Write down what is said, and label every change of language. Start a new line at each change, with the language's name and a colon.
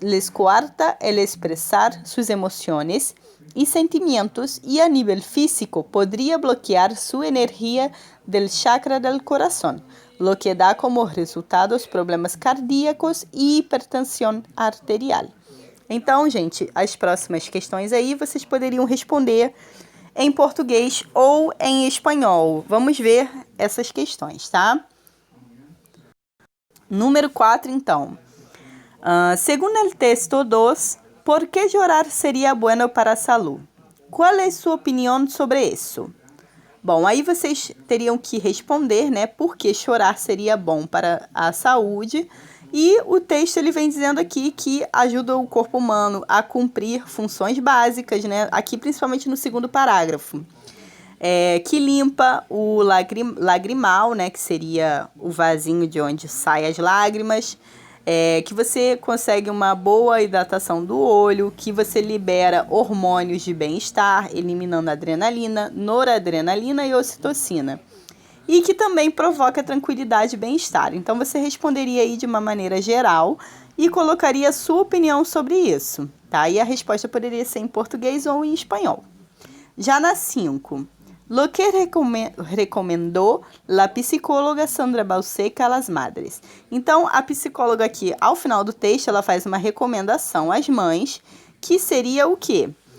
Spanish: coarta el expresar sus emociones y sentimientos y a nivel físico podría bloquear su energía del chakra del corazón, lo que da como resultados problemas cardíacos e hipertensão arterial.
Portuguese: Então, gente, as próximas questões aí vocês poderiam responder em português ou em espanhol? Vamos ver essas questões, tá? Número 4, então.
Spanish: Según el texto 2, ¿por qué llorar sería bueno para a salud?
Portuguese: Qual é sua opinião sobre isso? Bom, aí vocês teriam que responder, né, por que chorar seria bom para a saúde. E o texto ele vem dizendo aqui que ajuda o corpo humano a cumprir funções básicas, né, aqui principalmente no segundo parágrafo. Que limpa o lagrimal, né, que seria o vasinho de onde saem as lágrimas, que você consegue uma boa hidratação do olho, que você libera hormônios de bem-estar, eliminando adrenalina, noradrenalina e ocitocina. E que também provoca tranquilidade e bem-estar. Então, você responderia aí de uma maneira geral e colocaria a sua opinião sobre isso, tá? E a resposta poderia ser em português ou em espanhol. Já na 5,
Spanish: lo que recomendou la psicóloga Sandra Balseca a las madres.
Portuguese: Então, a psicóloga aqui, ao final do texto, ela faz uma recomendação às mães, que seria o quê?